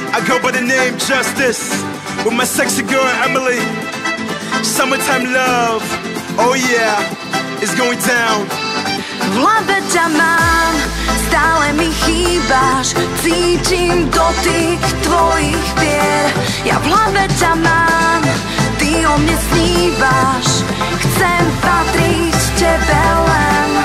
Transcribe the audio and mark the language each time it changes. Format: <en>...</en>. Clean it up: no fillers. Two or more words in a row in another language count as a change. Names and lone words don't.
<en>go by the name Justice with my sexy girl Emily. Summertime love, oh yeah, it's going down.</en> <sk>V hlave ťa mám, stále mi chýbaš, cítim dotyk tvojich pier. Ja v hlave ťa mám, ty o mne snívaš, chcem patriť tebe len.</sk>